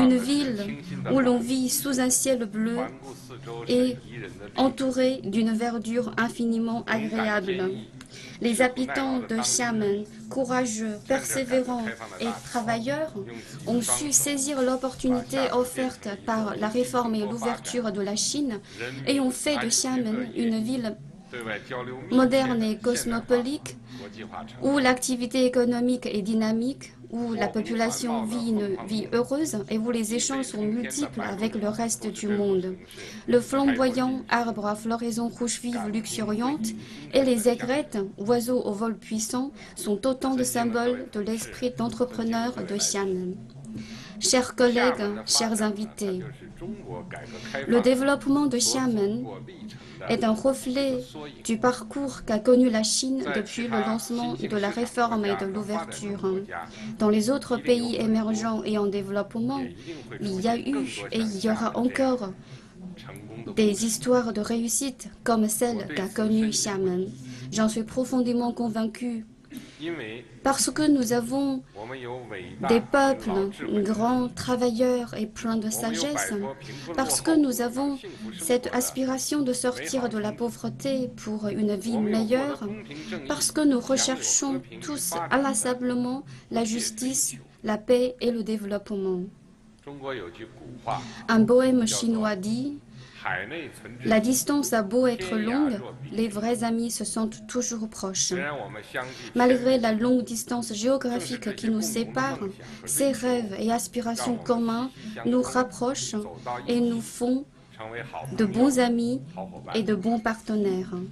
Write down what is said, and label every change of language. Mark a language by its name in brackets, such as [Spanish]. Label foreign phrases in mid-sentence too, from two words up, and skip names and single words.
[French] une [Chinese] 的是 [French] ville [Chinese] 清新的 [French] où [Chinese] 蓝 [French] l'on [Chinese] 紫， [French] vit sous un ciel bleu [Chinese] 环顾四周是 [French] et [Chinese] 宜人的绿。 [French] entourée d'une verdure infiniment [Chinese] 勇敢坚 [French] agréable. [Chinese] 毅， [French] Les habitants de Xiamen, courageux, persévérants et travailleurs, ont su saisir l'opportunité offerte par la réforme et l'ouverture de la Chine et ont fait de Xiamen une ville [Chinese] 对外交流密切 [French] moderne [Chinese] 的 [French] et [Chinese] 现代化 [French] cosmopolite [Chinese] 国际化城市。 [French] où l'activité économique est dynamique, où la population vit une vie heureuse et où les échanges sont multiples avec le reste du monde. Le flamboyant arbre à floraison rouge vive luxuriante et les aigrettes, oiseaux au vol puissant, sont autant de symboles de l'esprit d'entrepreneur de Xiamen. Chers collègues, chers invités, [Chinese] 就是中国改革开 [French] le [Chinese] 放 [French] développement de [Chinese] 所 [French] Xiamen [Chinese] 走过历程的 [French] est un reflet du parcours qu'a connu la Chine depuis le lancement de la réforme et de l'ouverture. Dans les autres pays émergents et en développement, [Chinese] 也一定会 [French] il [Chinese] 出 [French] y a [Chinese] 现 [French] eu [Chinese] 更多 [French] et [Chinese] 像 [French] il y aura [Chinese] 厦门这样 [French] encore [Chinese] 成功的 [French] des histoires de réussite comme celle qu'a connue Xiamen. J'en suis profondément convaincu [Chinese] 因为 [French] parce que nous avons [Chinese] 我们有伟大 [French] des [Chinese] 的 [French] peuples [Chinese] 老智慧的人， [French] grands, travailleurs et pleins de [Chinese] 我们有摆 [French] sagesse, [Chinese] 脱贫困落 [French] parce que [Chinese] 后 [French] nous avons [Chinese] 幸福生 [French] cette [Chinese] 活的 [French] aspiration de sortir de la pauvreté pour une vie [Chinese] 我们有获得 [French] meilleure, [Chinese] 公平正义 [French] parce que nous [Chinese] 享有和 [French] recherchons [Chinese] 平与 [French] tous [Chinese] 发展的 [French] inlassablement la justice, la paix et le développement. [Chinese] 中国有句古话， [French] Un poème chinois dit La distance a beau être longue, les vrais amis se sentent toujours proches. Malgré la longue distance géographique qui nous sépare, ces rêves et aspirations communs nous rapprochent et nous font de bons amis et de bons partenaires.